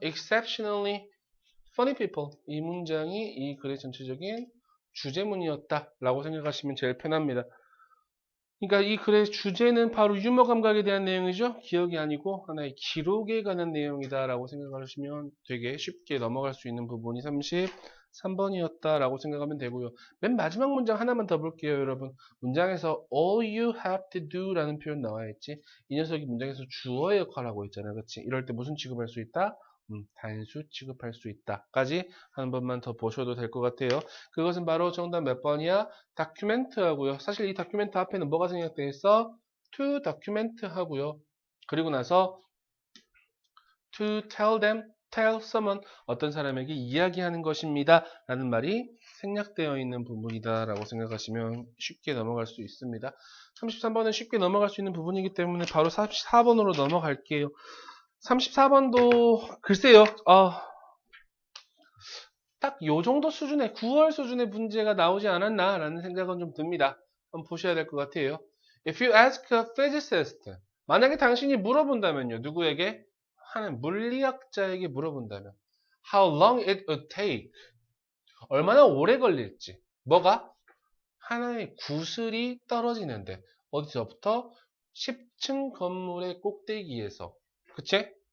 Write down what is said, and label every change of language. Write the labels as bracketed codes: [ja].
[en] Exceptionally funny people. [ko] 이 문장이 이 글의 전체적인 주제문이었다. 라고 생각하시면 제일 편합니다. 그러니까 이 글의 주제는 바로 유머 감각에 대한 내용이죠. 기억이 아니고 하나의 기록에 관한 내용이다라고 생각하시면 되게 쉽게 넘어갈 수 있는 부분이 33번이었다라고 생각하면 되고요. 맨 마지막 문장 하나만 더 볼게요, 여러분. 문장에서 [en] all you have to do [ko] 라는 표현 나와 있지. 이 녀석이 문장에서 주어의 역할을 하고 있잖아요. 그렇지? 이럴 때 무슨 취급할 수 있다? 단수 취급할 수 있다까지 한 번만 더 보셔도 될 것 같아요. 그것은 바로 정답 몇 번이야? 다큐멘트 하고요. 사실 이 다큐멘트 앞에는 뭐가 생략되어 있어? [en] to document [ko] 하고요. 그리고 나서 [en] to tell them [ko] tell someone 어떤 사람에게 이야기하는 것입니다 라는 말이 생략되어 있는 부분이다 라고 생각하시면 쉽게 넘어갈 수 있습니다. 33번은 쉽게 넘어갈 수 있는 부분이기 때문에 바로 34번으로 넘어갈게요. 34번도 글쎄요, 딱 요 정도 수준의 9월 수준의 문제가 나오지 않았나 라는 생각은 좀 듭니다. 한번 보셔야 될 것 같아요. [en] If you ask a physicist, [ko] 만약에 당신이 물어본다면요, 누구에게? 하는 물리학자에게 물어본다면 [en] How long it would take, [ko] 얼마나 오래 걸릴지. 뭐가? 하나의 구슬이 떨어지는데 어디서부터? 10층 건물의 꼭대기에서. 그치?